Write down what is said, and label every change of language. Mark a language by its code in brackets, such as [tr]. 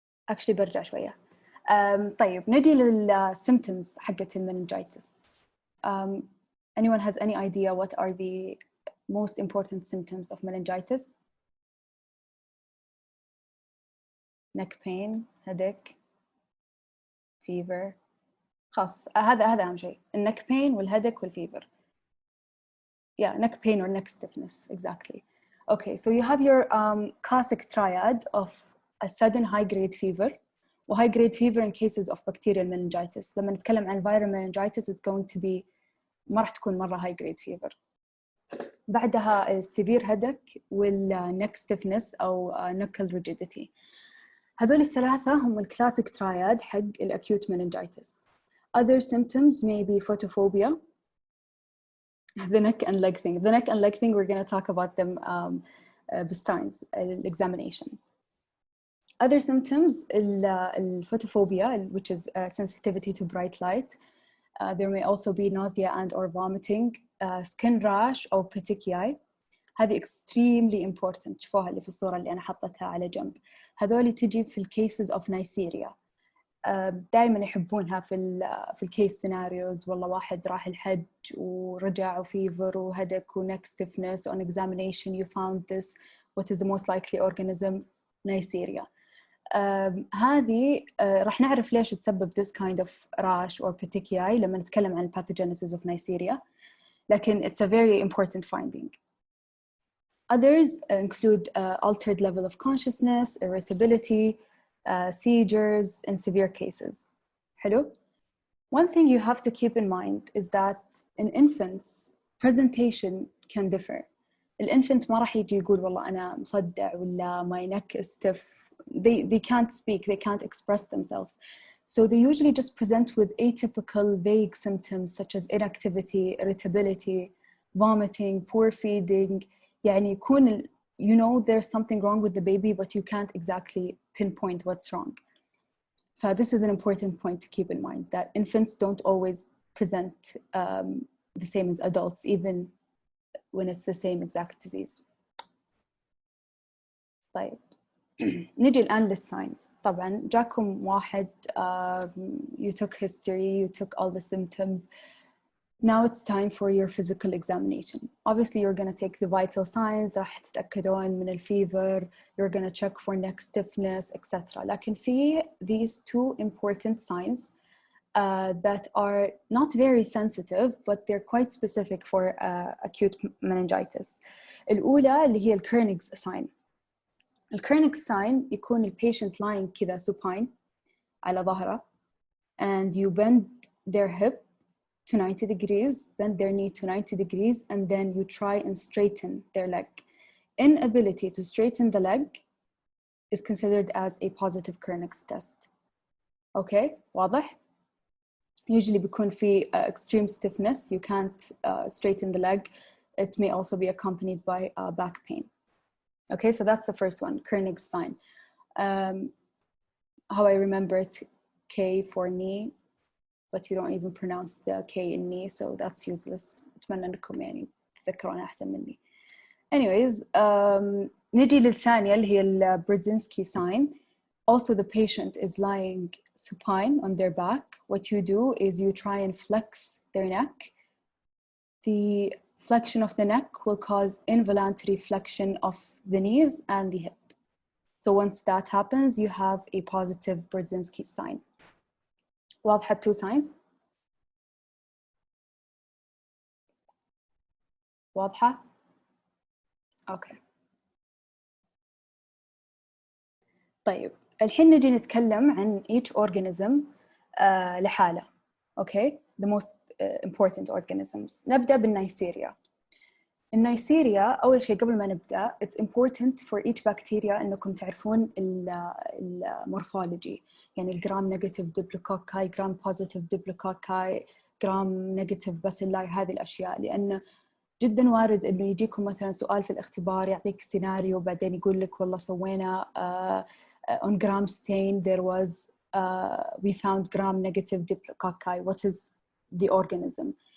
[ar] Actually برجع شوية. طيب نجي للsymptoms حقت المننجايتس. [en] Anyone has any idea what are the most important symptoms of meningitis? Neck pain, headache, fever. [ar] خلاص هذا أهم شيء. [en] الneck pain والheadache والfever. Yeah, neck pain or neck stiffness, exactly. Okay, so you have your classic triad of a sudden high-grade fever, or high-grade fever in cases of bacterial meningitis. [ar] لما نتكلم عن [en] viral meningitis, it's going to be [ar] ما راح تكون مرة [en] high-grade fever. بعدها severe headache والneck stiffness أو knuckle rigidity. [ar] هذول الثلاثة هم الكلاسيك triad حق acute meningitis. [en] Other symptoms may be photophobia, the neck and leg thing. The neck and leg thing, we're going to talk about them besides examination. Other symptoms, photophobia, which is sensitivity to bright light. There may also be nausea and or vomiting, skin rash or petechiae. هذه extremely important. [ar] شوفوها اللي في الصورة اللي أنا حطتها على جنب. هذول تجي في الcases of Neisseria. دائما يحبونها في الكيس سيناريوز. والله واحد راح الحج ورجع وفيفر وهدك ونك stiffness. [en] On examination you found this. What is the most likely organism? Neisseria. [ar] هذه راح نعرف ليش تسبب [en] this kind of rash or petechiae [ar] لما نتكلم عن [en] pathogenesis of Neisseria. لكن it's a very important finding. Others include altered level of consciousness, irritability, seizures in severe cases. Hello? One thing you have to keep in mind is that in infants, presentation can differ. [ar] الانفنت ما راح يجي يقول والله أنا مصدع ولا [en] my neck is stiff. They can't speak, they can't express themselves. So they usually just present with atypical vague symptoms such as inactivity, irritability, vomiting, poor feeding. [ar] يعني يكون [en] you know there's something wrong with the baby, but you can't exactly pinpoint what's wrong. So this is an important point to keep in mind, that infants don't always present the same as adults, even when it's the same exact disease. [ar] طيب نجي الآن للساينز. طبعاً جاكم واحد [en] you took history, you took all the symptoms. Now it's time for your physical examination. Obviously, you're going to take the vital signs. [ar] راح تتأكدون من الفيفر. [en] You're going to check for neck stiffness, etc. [ar] لكن في [en] these two important signs that are not very sensitive, but they're quite specific for acute meningitis. [ar] الأولى اللي هي الكيرنيغ's sign. [en] الكيرنيغ's sign يكون ال patient lying كذا supine [ar] على ظهره, [en] and you bend their hip to 90 degrees, bend their knee to 90 degrees, and then you try and straighten their leg. Inability to straighten the leg is considered as a positive Kernick's test. Okay, واضح? Usually [ar] بيكون في [en] extreme stiffness, you can't straighten the leg. It may also be accompanied by back pain. Okay, so that's the first one, Kernick's sign. How I remember it, K for knee, but you don't even pronounce the K in knee, so that's useless. [ar] أتمنى أنكم يعني تذكرون أحسن مني. Anyways, نجي للثانية اللي هي ال Brzezinski sign. [en] Also, the patient is lying supine on their back. What you do is you try and flex their neck. The flexion of the neck will cause involuntary flexion of the knees and the hip. So once that happens, you have a positive Brzezinski sign. واضحة two signs؟ واضحة؟ Okay. [ar] طيب الحين نجي نتكلم عن each organism لحالة. [en] Okay, the most important organisms. [ar] نبدأ بالنيسيريا. النيسيريا أول شيء قبل ما نبدأ, [en] it's important for each bacteria [ar] إنكم تعرفون المورفولوجي. يعني الجرام نيجاتيف ديبلوكوكاي, جرام بوزيتيف ديبلوكوكاي, جرام نيجاتيف باسيلاي، هذه الأشياء، لأن جدا وارد إنه يجيكم مثلا سؤال في الاختبار يعطيك سيناريو بعدين يقول لك والله سوينا [en] on gram stain there was we found gram negative diplococci, what is the organism.